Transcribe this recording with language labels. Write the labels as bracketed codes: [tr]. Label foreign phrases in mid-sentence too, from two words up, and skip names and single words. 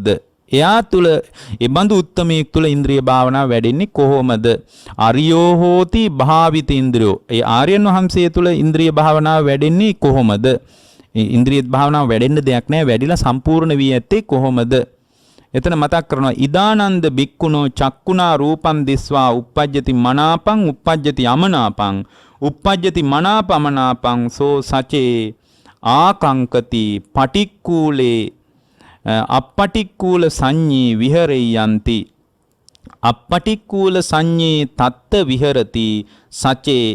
[si] එයා තුල ඒ බඳු උත්තමයෙක් තුල ඉන්ද්‍රිය භාවනාව වැඩෙන්නේ කොහොමද? [pi] අරියෝ හෝති භාවිතේන්ද්‍රයෝ. [si] ඒ ආර්යයන් වහන්සේ තුල ඉන්ද්‍රිය භාවනාව වැඩෙන්නේ කොහොමද? ඉන්ද්‍රිය භාවනාව වැඩෙන්න දෙයක් නැහැ. වැඩිලා සම්පූර්ණ වී ඇත්තේ කොහොමද? එතන මතක් කරනවා [pi] ඉදානන්ද බික්කුණෝ චක්කුණා රූපං දිස්වා uppajjati මනාපං uppajjati අමනාපං uppajjati මනාපමනාපං සෝ සචේ ආකංකති පටික්කූලේ අපටික්කූල සංඤී විහෙරෙයන්ති අපටික්කූල සංඤී තත්ත විහෙරති සචේ